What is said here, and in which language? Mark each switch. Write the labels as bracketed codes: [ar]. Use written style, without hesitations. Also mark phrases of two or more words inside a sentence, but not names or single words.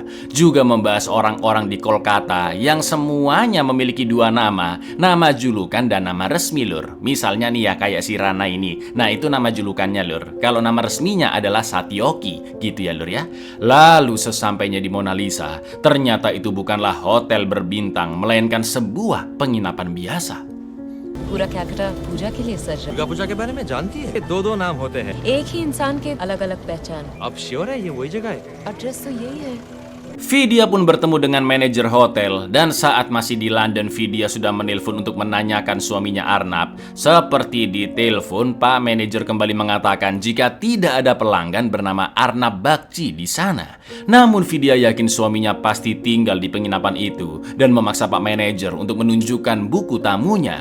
[id] Juga membahas orang-orang di Kolkata yang semuanya memiliki 2 nama julukan dan nama resmi lur. Misalnya nih ya kayak si Rana ini, nah itu nama julukannya lur. Kalau nama resminya adalah Satyoki gitu ya lur ya. Lalu sesampainya di Mona Lisa, ternyata itu bukanlah hotel berbintang, melainkan sebuah penginapan biasa. [hi] पूरा कैलकाटा पूजा के लिए सज रहा दुर्गा पूजा के बारे में जानती है? दो दो नाम होते हैं। है। एक ही इंसान के अलग अलग पहचान। अब श्योर है ये वही जगह है? एड्रेस तो यही है। [id] Vidya pun bertemu dengan manajer hotel dan saat masih di London, Vidya sudah menelpon untuk menanyakan suaminya Arnab. Seperti di telepon, Pak manajer kembali mengatakan jika tidak ada pelanggan bernama Arnab Bakci di sana. Namun Vidya yakin suaminya pasti tinggal di penginapan itu dan memaksa Pak manajer untuk menunjukkan buku tamunya.